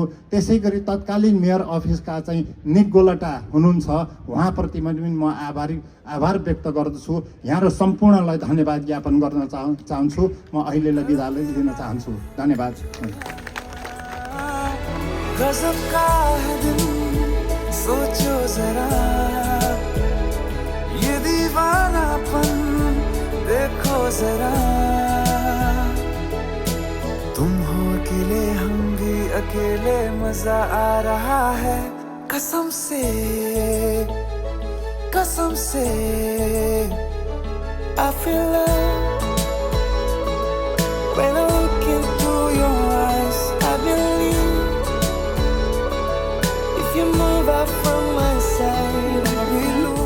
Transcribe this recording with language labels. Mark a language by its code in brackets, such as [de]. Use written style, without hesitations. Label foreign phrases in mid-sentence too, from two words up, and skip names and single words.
[ne] त्यसै गरी तत्कालीन मेयर अफिसका चाहिँ निक गोलटा हुनुहुन्छ, उहाँप्रति पनि म आभार व्यक्त गर्दछु। यहाँहरू सम्पूर्णलाई धन्यवाद ज्ञापन गर्न चाहन्छु। म अहिलेलाई बिदा दिन चाहन्छु। धन्यवाद। [hi] गजब का है दिन, सोचो जरा ये दीवानापन देखो जरा। तुम हो अकेले, हम भी अकेले, मजा आ रहा है कसम से [en] I feel love when I look into your eyes. I believe if you move out from my side, I will lose.